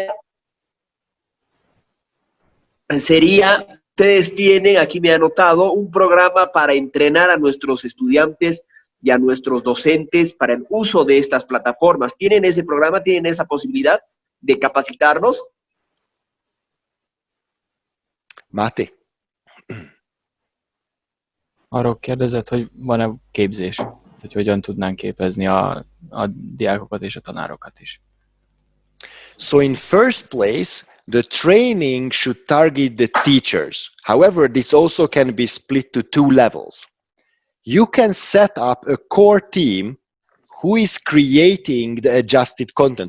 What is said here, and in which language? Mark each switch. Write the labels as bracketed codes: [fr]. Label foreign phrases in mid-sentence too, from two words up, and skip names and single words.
[es] Sería, ustedes tienen, aquí me he anotado, un programa para entrenar a nuestros estudiantes y a nuestros docentes para el uso de estas plataformas. ¿Tienen ese programa? ¿Tienen esa posibilidad de capacitarnos? [hu] Máté. Arról kérdezett, hogy van-e képzés, hogy hogyan tudnánk képezni a diákokat és a tanárokat is. [en] So in first place, the training should target the teachers. However, this also can be split to two levels. You can set up a core team who is creating the adjusted content.